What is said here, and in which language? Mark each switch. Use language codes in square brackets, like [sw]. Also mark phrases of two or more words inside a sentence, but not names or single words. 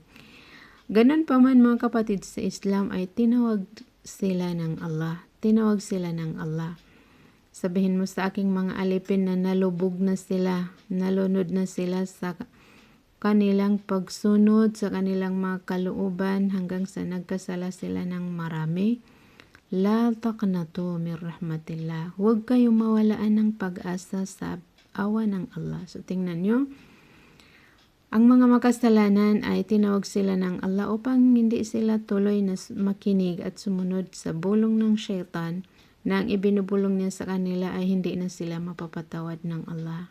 [tl] Ganun pa man mga kapatid sa Islam ay tinawag sila ng Allah. Tinawag sila ng Allah. Sabihin mo sa aking mga alipin na nalubog na sila, nalunod na sila sa kanilang pagsunod sa kanilang mga kalooban hanggang sa nagkasala sila ng marami. [ar] لا تقنطوا من رحمة الله. [tl] Huwag kayong mawalaan ng pag-asa sa awa ng Allah. So tingnan nyo, ang mga makasalanan ay tinawag sila ng Allah upang hindi sila tuloy na makinig at sumunod sa bulong ng syaitan na ang ibinubulong niya sa kanila ay hindi na sila mapapatawad ng Allah.